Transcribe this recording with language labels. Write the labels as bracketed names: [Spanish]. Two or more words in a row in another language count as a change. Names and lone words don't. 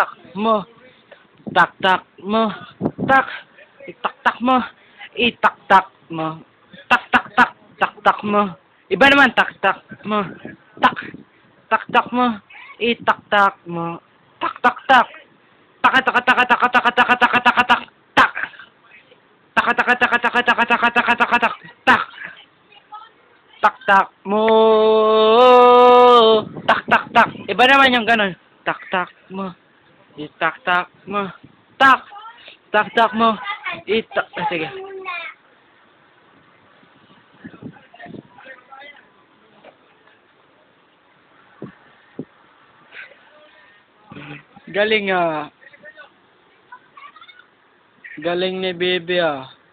[Filipino] mo. Tak-tak mo. Tak. Itak-tak mo. Itak-tak mo. Tak-tak-tak. Tak-tak mo. Iba naman, tak-tak mo. Tak. Tak-tak mo. Itak-tak mo. Tak-tak-tak. Tak-tak-tak-tak-tak-tak-tak-tak-tak-tak. Tak. Tak-tak-tak-tak-tak-tak-tak-tak-tak-tak. Tak. Tak-tak mo. Tak-tak-tak. Iba naman yung ganun. Tak-tak mo. Itak-tak mo. Tak. Tak-tak mo. Itak. Sige. Galing ah. Galing ni Bibi ah.